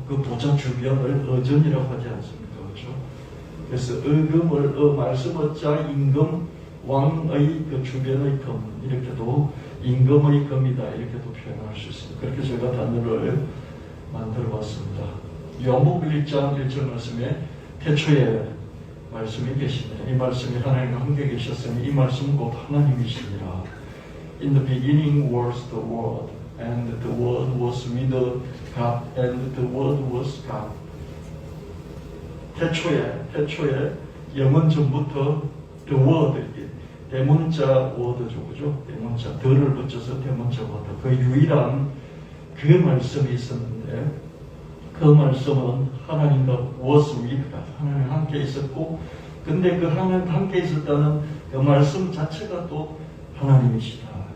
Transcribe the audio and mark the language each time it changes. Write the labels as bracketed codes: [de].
[ko] 그 보좌 주변을 어전이라고 하지 않습니까? 그죠? 그래서 어금을 말씀 어자 임금 왕의 그 주변의 금 이렇게도 임금의 금이다 이렇게도 표현할 수 있습니다. 그렇게 제가 단어를 만들어 봤습니다. 요한복음 1장 1절 말씀에 태초에 말씀이 계시네. 이 말씀이 하나님과 함께 계셨으니 이 말씀은 곧 하나님이시니라. [en] In the beginning was the Word, and the Word was with God, and the Word was God. [ko] 태초에 영원 전부터 the Word, 대문자 워드죠, 그죠? 대문자 더를 붙여서 대문자 워드. 그 유일한 그 말씀이 있었는데 그 말씀은 하나님과 [en] was with God, [ko] 하나님 함께 있었고, 근데 그 하나님 함께 있었다는 그 말씀 자체가 또 하나님이시다.